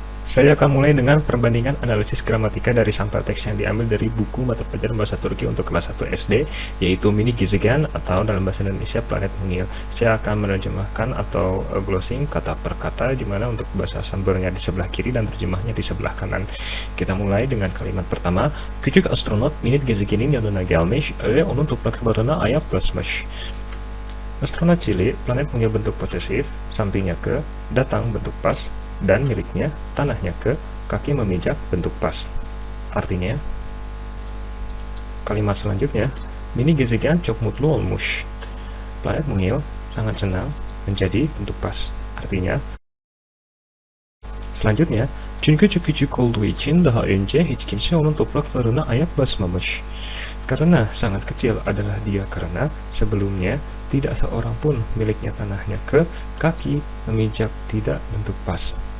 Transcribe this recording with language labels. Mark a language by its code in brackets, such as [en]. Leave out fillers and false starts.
[id] Saya akan mulai dengan perbandingan analisis gramatika dari sampel teks yang diambil dari buku mata pelajaran bahasa Turki untuk kelas 1 SD, yaitu Mini Gezegen atau dalam bahasa Indonesia Planet Mungil. Saya akan menerjemahkan atau glossing kata per kata, di mana untuk bahasa sumbernya di sebelah kiri dan terjemahnya di sebelah kanan. Kita mulai dengan kalimat pertama. [tr] Küçük astronot Mini Gezegen'in yanına gelmiş ve onun topraklarına ayak basmış. [id] Astronot cilik, planet Mungil bentuk posesif, sampingnya ke, datang bentuk pas, dan miliknya, tanahnya ke, kaki memijak bentuk pas. Artinya, kalimat selanjutnya, [tr] Mini Gezegen çok mutlu olmuş. [id] Planet Mungil sangat senang menjadi bentuk pas. Artinya, selanjutnya, [tr] çünkü çok küçük olduğu için daha önce hiç kimse onun topraklarına ayak basmamış. [id] Karena sangat kecil adalah dia karena sebelumnya tidak seorang pun miliknya tanahnya ke, kaki memijak tidak bentuk pas.